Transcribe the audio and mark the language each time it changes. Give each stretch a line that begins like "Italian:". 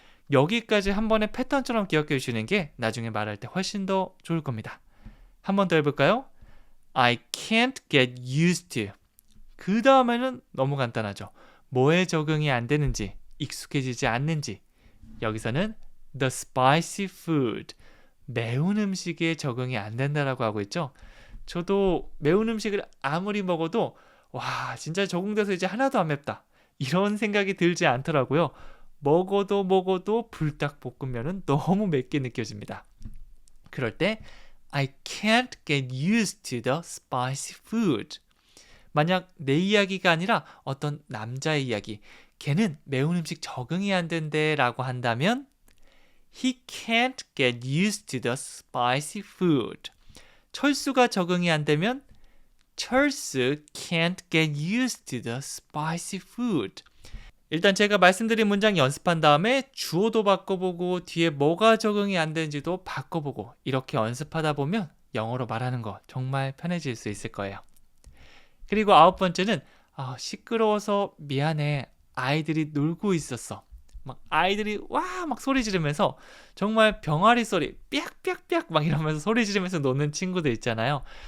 Korean: 여기까지 한 번의 패턴처럼 기억해 주시는 게 나중에 말할 때 훨씬 더 좋을 겁니다. 한 번 더 해볼까요?
English: I can't get used to.
Korean: 그 다음에는 너무 간단하죠. 뭐에 적응이 안 되는지, 익숙해지지 않는지. 여기서는
English: the spicy food.
Korean: 매운 음식에 적응이 안 된다라고 하고 있죠. 저도 매운 음식을 아무리 먹어도 진짜 적응돼서 이제 하나도 안 맵다. 이런 생각이 들지 않더라고요. 먹어도 불닭볶음면은 너무 맵게 느껴집니다. 그럴 때
English: I can't get used to the spicy food.
Korean: 만약 내 이야기가 아니라 어떤 남자의 이야기, 걔는 매운 음식 적응이 안 된대 라고 한다면
English: He can't get used to the spicy food.
Korean: 철수가 적응이 안 되면
English: 철수 can't get used to the spicy food.
Korean: 일단 제가 말씀드린 문장 연습한 다음에 주어도 바꿔보고 뒤에 뭐가 적응이 안 되는지도 바꿔보고 이렇게 연습하다 보면 영어로 말하는 거 정말 편해질 수 있을 거예요. 그리고 9번째는 시끄러워서 미안해. 아이들이 놀고 있었어. 막 아이들이 막 소리 지르면서 정말 병아리 소리 삐약삐약삐약 막 이러면서 소리 지르면서 노는 친구들 있잖아요.